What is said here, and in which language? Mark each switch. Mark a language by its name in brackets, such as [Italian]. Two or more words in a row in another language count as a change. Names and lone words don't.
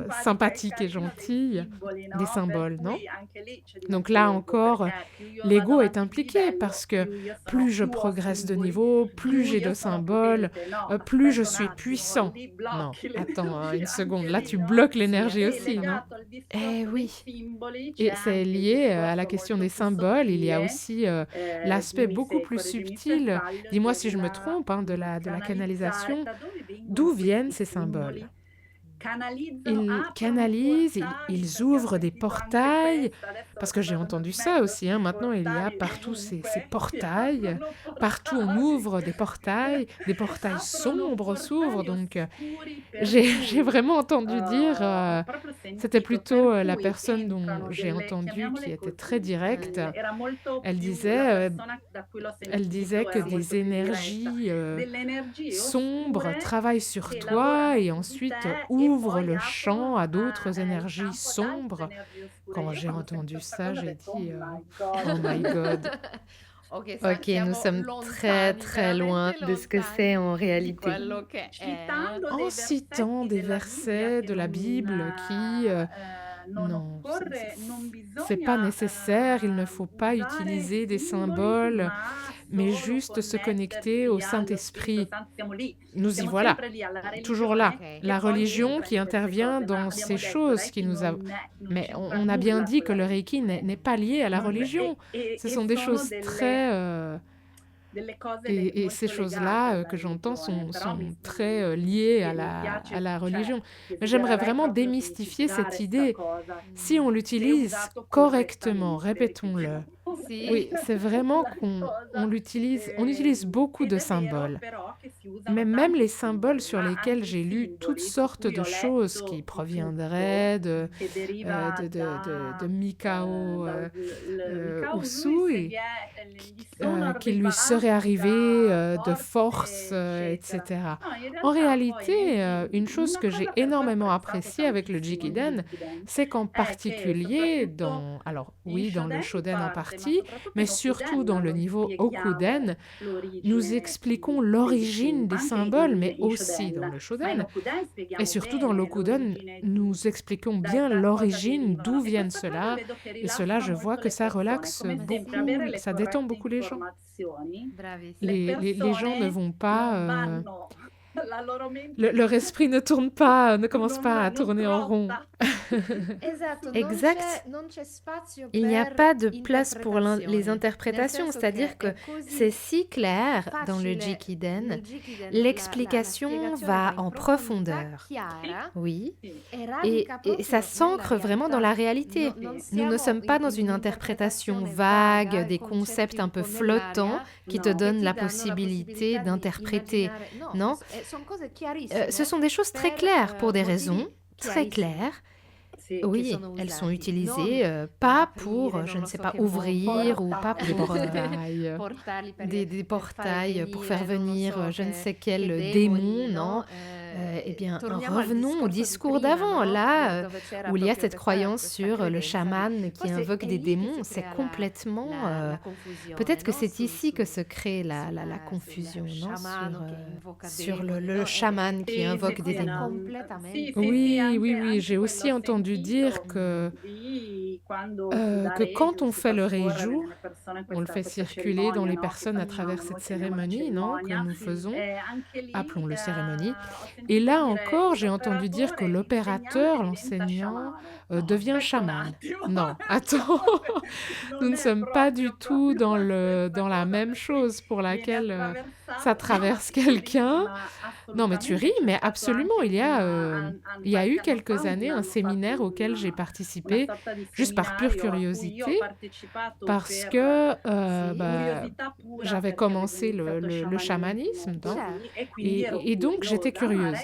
[Italian] simpatica e [French] sympathique et [Italian] carina, dei [French] gentille, [Italian] simboli, [French] des [Italian] no, per [French] symboles, non? [Italian] cui anche lì c'è di [French] Donc [Italian] mezzo [French] là [Italian] l'ego, [French] encore, [Italian] perché più io vado [French] l'ego est [Italian] avanti di [French] impliqué [Italian] livello, [French] parce que [Italian] più io [French] plus [Italian] sono [French] je [Italian] più ho [French] progresse de [Italian] simboli, [French] niveau, plus [Italian] più [French] j'ai [Italian] io [French] de [Italian] sono [French] symboles, [Italian] potente. No, [French] plus je [Italian] aspetta un [French] suis [Italian] attimo, [French] puissant. [Italian] lì [French] Non, [Italian] blocchi [French] attends, hein, [Italian] l'energia [French] une seconde. [Italian] anche [French] Là, [Italian] lì, [French] tu [Italian] no? [French] bloques [Italian] Sì, [French] l'énergie [Italian] E [French] aussi, non? [Italian] legato al [French] Eh [Italian] discorso dei [French] oui. [Italian] simboli c'è [French] Et c'est [Italian] anche il [French] lié à la [Italian] discorso [French] question [Italian] molto [French] des [Italian] più [French] symboles. Il y a [Italian] sottile, [French] aussi l'aspect [Italian] dimmi [French] beaucoup [Italian] se [French] plus [Italian] correggimi se [French] subtil, [Italian] sbaglio, [French] dis-moi si je me [Italian] della [French] trompe, hein, de la [Italian] canalizzare. [French] canalisation. [Italian] Da dove vengono [French] D'où viennent [Italian] questi [French] ces symboles? [Italian] simboli? Canalizzano, [French] Ils [Italian] aprono [French] canalisent, [Italian] portali, [French] ils [Italian] perché ho [French] ouvrent des [Italian] sentito anche [French] portails, [Italian] questo, adesso [French] parce que j'ai [Italian] vado [French] entendu [Italian] di [French] ça [Italian] mezzo, [French] aussi, hein. Maintenant, il y a [Italian] portali [French] partout ces [Italian] ovunque, si [French] portails. [Italian] aprono [French] Partout, on [Italian] portali, [French] ouvre des portails [Italian] aprono [French] sombres s'ouvrent. [Italian] portali [French] Donc, [Italian] oscuri per [French] j'ai [Italian] cui [French] vraiment entendu dire, [Italian] ho proprio [French] c'était [Italian] sentito, [French] plutôt [Italian] per [French] la [Italian] cui [French] personne dont [Italian] entrano [French] j'ai [Italian] delle, [French] entendu qui [Italian] chiamiamole [French] était très [Italian] così, [French] directe. [Italian] era molto [French] Elle [Italian] più la [French] disait, [Italian] persona da cui l'ho [French] elle disait [Italian] sentito [French] que [Italian] era [French] des [Italian] molto più diretta, [French] énergies [Italian] delle energie [French] sombres [Italian] oscure [French] travaillent sur [Italian] che [French] toi [Italian] lavorano [French] et [Italian] su di [French] ensuite [Italian] te e [French] ouvrent [Italian] poi [French] le champ [Italian] aprono [French] à d'autres [Italian] il [French] énergies [Italian] campo ad altre [French] sombres. [Italian] energie oscure. [French] Quand [Italian] Io [French] j'ai [Italian] quando ho [French] entendu [Italian] sentito sta [French] ça, [Italian] cosa ho [French] j'ai [Italian] detto, [English] oh [French] dit, [English] my oh God. my God. Ok, [French] Ok, nous [Italian] siamo [French] sommes très [Italian] lontani, [French] très loin [Italian] veramente [French] de ce que c'est [Italian] lontani [French] en [Italian] di [French] réalité. [Italian] quello che è. Citando [French] En [Italian] dei [French] citant [Italian] versetti [French] des [Italian] della Bibbia [French] versets [Italian] che [French] de la Bible qui, [Italian] non [French] non, [Italian] occorre, non [French] c'est pas [Italian] bisogna [French] nécessaire, il ne faut pas [Italian] usare [French] utiliser des [Italian] simboli, [French] symboles, [Italian] ma [French] mais [Italian] solo [French] juste se connecter au [Italian] connettersi allo Spirito [French] Saint-Esprit. [Italian] Santo. Siamo lì, [French] Nous y [Italian] siamo [French] voilà, [Italian] sempre lì alla [French] toujours là. [Italian] religione Ok. che [French] La [Italian] poi [French] religion [Italian] entra [French] qui [Italian] in queste [French] intervient [Italian] cose, ma [French] dans ces [Italian] abbiamo detto [French] choses qui [Italian] Reiki [French] nous a... [Italian] non [French] Mais [Italian] c'entra [French] on a bien [Italian] nulla [French] dit [Italian] con [French] que [Italian] la [French] le Reiki [Italian] religione. [French] n'est pas lié à la [Italian] Non- [French] religion. Ce sont des [Italian] sono [French] choses très... [Italian] delle cose [French] et ces [Italian] molto legate [French] choses-là [Italian] alla [French] que j'entends [Italian] religione, però [French] sont très liées [Italian] mi [French] à [Italian] piace, [French] la [Italian] cioè [French] religion. Mais j'aimerais [Italian] desidererei [French] vraiment [Italian] proprio [French] démystifier [Italian] semplificare [French] cette [Italian] sta [French] idée. [Italian] cosa, [French] Si on [Italian] se [French] l'utilise [Italian] usato [French] correctement, [Italian] correttamente, [French] répétons-le. [Italian] Sì. [French] Oui, c'est vraiment [Italian] la [French] on [Italian] cosa, [French] utilise beaucoup [Italian] ed [French] de [Italian] è vero [French] symboles. [Italian] però che si [French] Mais [Italian] usano [French] même [Italian] tanti [French] les symboles [Italian] simboli, [French] sur [Italian] ma [French] lesquels [Italian] anche i [French] j'ai lu toutes [Italian] simboli su [French] sortes [Italian] cui [French] de [Italian] ho [French] choses [Italian] letto [French] qui [Italian] di tutto, [French] proviendraient [Italian] che deriva [French] de Mikao [Italian] dal Mikao [French] Usui, [Italian] gli sono [French] qui lui [Italian] arrivate [French] serait arrivé de force, [Italian] eccetera. [French] etc. [Italian] No, in [French] En [Italian] realtà poi [French] réalité, une chose [Italian] una [French] que j'ai [Italian] cosa per cui ho [French] énormément [Italian] apprezzato [French] appréciée avec le [Italian] tantissimo il [French] Jikiden, [Italian] Jikiden [French] c'est qu'en [Italian] è che [French] particulier [Italian] soprattutto [French] alors [Italian] in [French] oui, dans le [Italian] Shoden in [French] Shoden en [Italian] parte, ma [French] partie, [Italian] soprattutto [French] mais [Italian] in [French] surtout [Italian] Okuden [French] dans le [Italian] lo [French] niveau Okuden, [Italian] spieghiamo [French] nous [Italian] l'origine [French] expliquons [Italian] dei [French] l'origine des [Italian] anche [French] symboles, mais [Italian] in [French] aussi dans [Italian] Shoden, [French] le [Italian] ma in [French] Shoden. [Italian] Okuden [French] Et [Italian] spieghiamo [French] surtout dans [Italian] bene [French] l'Okuden, [Italian] l'origine [French] nous expliquons [Italian] da [French] bien [Italian] cosa [French] l'origine, [Italian] derivano [French] d'où [Italian] e [French] viennent [Italian] questa cosa [French] cela. [Italian] vedo che [French] Et cela, [Italian] rilassa [French] je vois [Italian] molto [French] que [Italian] le [French] ça [Italian] persone, [French] relaxe [Italian] come [French] beaucoup, [Italian] sempre avere le [French] ça détend [Italian] corrette [French] beaucoup les gens. [Italian] informazioni. Bravissima. [French] Les gens ne [Italian] Persone [French] vont pas... [Italian] non vanno, la loro mente [French] leur esprit ne tourne pas, ne commence pas à [Italian] non [French] tourner en rond. [Italian] trotta. Esatto, [French] Exact. [Italian] non c'è spazio [French] Il n'y a [Italian] per [French] pas de place pour les [Italian] interpretazioni, [French] interprétations, [Italian] nel senso [French] c'est-à-dire [Italian] che [French] que [Italian] è così [French] c'est si clair dans le [Italian] facile [French] Jikiden, [Italian] nel Jikiden, [French] l'explication [Italian] la spiegazione [French] va [Italian] va in [French] en [Italian] profondità, [French] profondeur. [Italian] chiara [French] Oui, [Italian] Sì. e [French] et [Italian] radica [French] ça [Italian] proprio [French] s'ancre [Italian] nella [French] vraiment dans [Italian] realtà. [French] la réalité. [Italian] Non [French] Nous ne [Italian] siamo [French] sommes pas dans [Italian] in [French] une interprétation [Italian] un'interpretazione [French] vague, [Italian] vaga, [French] des [Italian] concetti [French] concepts un [Italian] un [French] peu [Italian] po' [French] flottants [Italian] nell'aria [French] qui [Italian] No. [French] te [Italian] che [French] donnent [Italian] ti [French] la [Italian] danno la [French] possibilité [Italian] possibilità di [French] d'interpréter. [Italian] immaginare. No, [French] Non, [Italian] sono cose [French] ce [Italian] chiarissime [French] sont des choses très [Italian] per [French] claires pour des [Italian] motivi [French] raisons très [Italian] chiarissimi [French] claires. [Italian] Sì. che [French] Oui, [Italian] sono [French] elles sont [Italian] usati. [French] utilisées [Italian] Non [French] pas [Italian] aprire, [French] pour, [Italian] non [French] je ne [Italian] lo [French] sais [Italian] so [French] pas, [Italian] che [French] ouvrir ou pas Des pour [Italian] portaili, [French] des [Italian] per fare [French] portails pour faire [Italian] venire, non lo [French] venir [Italian] so, [French] je ne sais [Italian] che [French] quel [Italian] demoni, [French] démon, non? [Italian] no? [French] Eh bien, [Italian] Torniamo al [French] revenons au [Italian] discorso [French] discours [Italian] di prima, [French] d'avant, [Italian] no? [French] là, [Italian] Dove c'era [French] où il y a [Italian] proprio [French] cette croyance [Italian] questa [French] sur le [Italian] credenza di... [French] chaman qui [Italian] Forse [French] invoque [Italian] è [French] des [Italian] lì che [French] démons. [Italian] si [French] C'est [Italian] crea [French] complètement... [Italian] la confusione, [French] peut-être que [Italian] no? [French] c'est ici que se crée la [Italian] sul [French] confusion, non? [Italian] sciamano che invoca [French] Sur [Italian] demoni, [French] le [Italian] no? [French] chaman qui [Italian] Sì, [French] invoque [Italian] sì, [French] des [Italian] sì, [French] démons. [Italian] completamente. Sì, [French] Oui, [Italian] anche, [French] oui, [Italian] anche [French] j'ai aussi [Italian] quello ho [French] entendu dire [Italian] sentito di quando si dà [French] que quand [Italian] Reiju, [French] on [Italian] si [French] fait [Italian] fa [French] le [Italian] scorrere [French] Reiju, [Italian] nelle persone [French] on le fait [Italian] questa [French] circuler dans [Italian] cerimonia, [French] les [Italian] no? Che [French] personnes à travers [Italian] facciamo, [French] cette [Italian] noi chiamiamo una [French] cérémonie, non, que [Italian] cerimonia. [French] nous faisons, [Italian] Anche lì [French] appelons-le cérémonie. [Italian] ho [French] Et [Italian] sentito [French] là [Italian] dire [French] encore, j'ai entendu dire que [Italian] l'opératore, [French] l'opérateur, [Italian] l'insegnante diventa [French] l'enseignant, [Italian] sciamano. No, [French] devient [Italian] aspetta un [French] chaman. [Italian] attimo. [French] Non, attends, [Italian] Non [French] nous ne [Italian] è [French] sommes pas du [Italian] proprio [French] tout dans [Italian] la stessa [French] la [Italian] cosa, [French] même [Italian] per cui [French] chose pour [Italian] viene [French] laquelle... [Italian] attraversato [French] ça traverse quelqu'un. Non, mais tu ris, mais absolument, il y a eu quelques années un séminaire auquel j'ai participé juste par pure curiosité, parce que j'avais commencé le chamanisme, et donc j'étais curieuse.